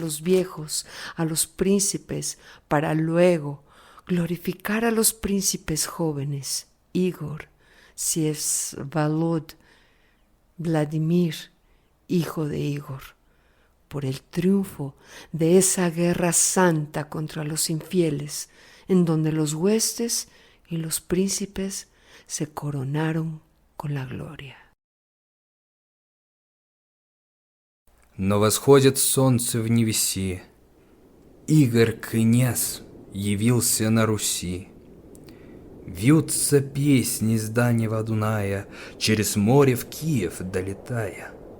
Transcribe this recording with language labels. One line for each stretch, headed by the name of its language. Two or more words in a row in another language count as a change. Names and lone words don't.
Spanish: los viejos, a los príncipes, para luego glorificar a los príncipes jóvenes, Igor, Sievsvalod, Vladimir, hijo de Igor, por el triunfo de esa guerra santa contra los infieles, en donde los huestes y los príncipes se coronaron con la gloria.
Russian: Но восходит солнце в невеси, Игорь, князь, явился на Руси. Вьются песни с дальнего Дуная, через море в Киев долетая.